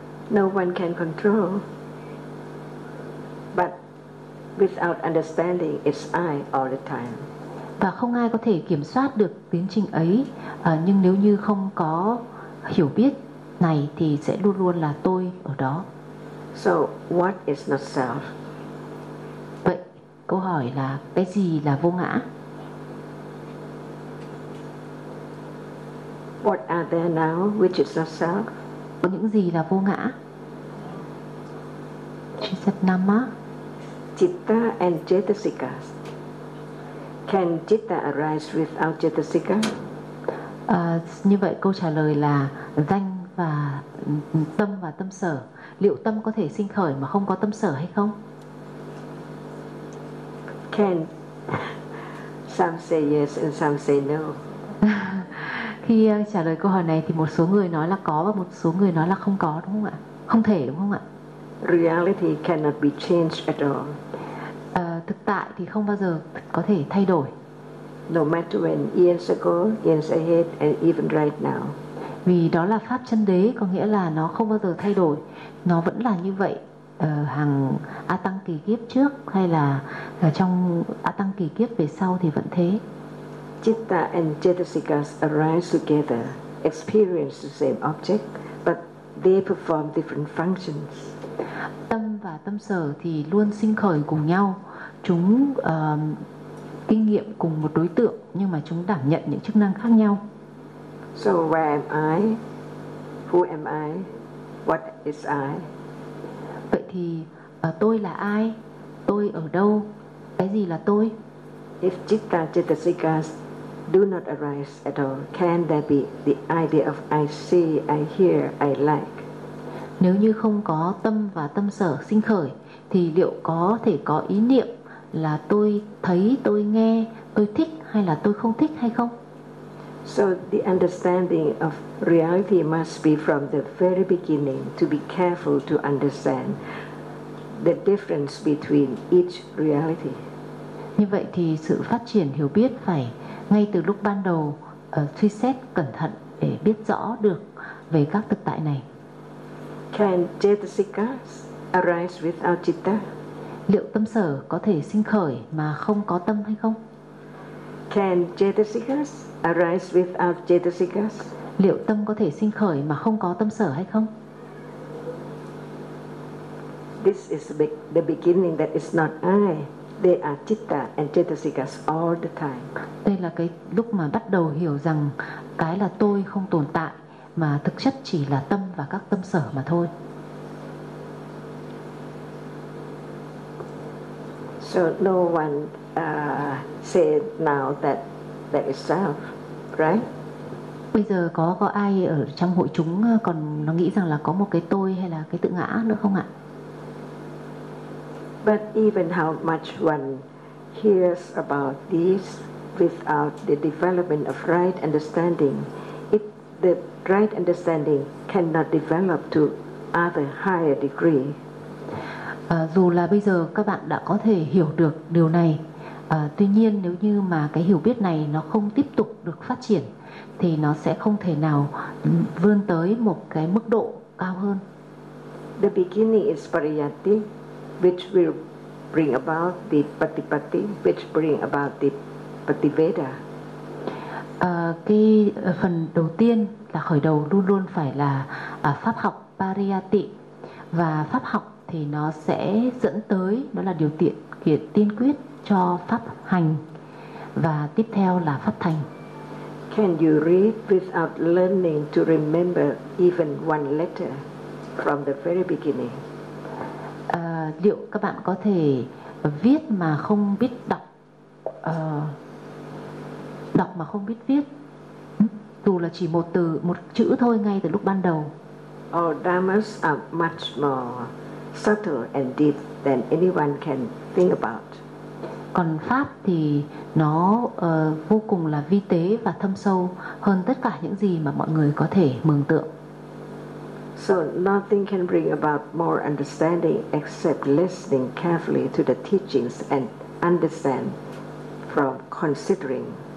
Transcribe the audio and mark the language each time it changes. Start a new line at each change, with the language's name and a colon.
English: No one can control. But without understanding, it's I all the time.
Vietnamese: Và không ai có thể kiểm soát được tiến trình ấy. Nhưng nếu như không có hiểu biết này thì sẽ luôn luôn là tôi ở đó.
English: So what is not self?
Vietnamese: Vậy câu hỏi là cái gì là vô ngã?
English: What are there now which is not self?
Vietnamese: Có những gì là vô ngã?
English: She said nama. Citta and cetasikas. Can citta arise without chittasika?
Vietnamese: Như vậy câu trả lời là danh và tâm và tâm sở. Liệu tâm có thể sinh khởi mà không có tâm sở hay không?
English: Can. Some say yes and some say no.
Vietnamese: Khi trả lời câu hỏi này thì một số người nói là có và một số người nói là không có, đúng không ạ? Không thể, đúng không ạ?
English: Reality cannot be changed at all.
Vietnamese: Thực tại thì không bao giờ có thể thay đổi.
English: No matter when years ago, years ahead, and even right now.
Vietnamese: Vì đó là pháp chân đế, có nghĩa là nó không bao giờ thay đổi. Nó vẫn là như vậy hàng A Tăng kỳ kiếp trước hay là trong A Tăng kỳ kiếp về sau thì vẫn thế.
English: Citta and Chetasika arise together, experience the same object, but they perform different functions.
Vietnamese: Tâm và tâm sở thì luôn sinh khởi cùng nhau. Chúng kinh nghiệm cùng một đối tượng nhưng mà chúng đảm nhận những chức năng khác nhau.
English: So where am I? Who am I? What is I?
Vietnamese: Vậy thì tôi là ai? Tôi ở đâu? Cái gì là tôi?
English: If citta chetasikas do not arise at all, can there be the idea of I see, I hear, I like?
Vietnamese: Nếu như không có tâm và tâm sở sinh khởi thì liệu có thể có ý niệm là tôi thấy, tôi nghe, tôi thích hay là tôi không thích hay không?
English: So the understanding of reality must be from the very beginning, to be careful to understand the difference between each reality.
Vietnamese: Như vậy thì sự phát triển hiểu biết phải ngay từ lúc ban đầu suy xét cẩn thận để biết rõ được về các thực tại này.
English: Can chetasikas arise without citta?
Vietnamese: Liệu tâm sở có thể sinh khởi mà không có tâm hay không?
English: Can chetasikas arise without chetasikas?
Vietnamese: Liệu tâm có thể sinh khởi mà không có tâm sở hay không?
English: This is the beginning that is not I. They are citta and chetasikas all the time.
Vietnamese: Đây là cái lúc mà bắt đầu hiểu rằng cái là tôi không tồn tại mà thực chất chỉ là tâm và các tâm sở mà thôi.
English: So no one said now that that is self, right?
Vietnamese: Bây giờ có ai ở trong hội chúng còn nó nghĩ rằng là có một cái tôi hay là cái tự ngã nữa không ạ?
English: But even how much one hears about this without the development of right understanding, it the right understanding cannot develop to other higher degree.
Vietnamese: Dù là bây giờ các bạn đã có thể hiểu được điều này, tuy nhiên nếu như mà cái hiểu biết này nó không tiếp tục được phát triển thì nó sẽ không thể nào vươn tới một cái mức độ cao hơn.
English: The beginning is pariyatti, which will bring about the patipatti, which bring about the pativeda.
Vietnamese: Cái phần đầu tiên là khởi đầu luôn luôn phải là pháp học pariyatti, và pháp học thì nó sẽ dẫn tới, đó là điều kiện tiên quyết cho pháp hành, và tiếp theo là pháp thành.
English: Can you read without learning to remember even one letter from the very beginning?
Vietnamese: Liệu các bạn có thể viết mà không biết đọc, đọc mà không biết viết, dù là chỉ một từ, một chữ thôi ngay từ lúc ban đầu?
English: All dharmas are much more subtle and deep than anyone can think about.
Vietnamese: Còn pháp thì nó vô cùng là vi tế và thâm sâu hơn tất cả những gì mà mọi người có thể mường tượng.
English: So nothing can bring about more understanding except listening carefully to the teachings and understand from considering.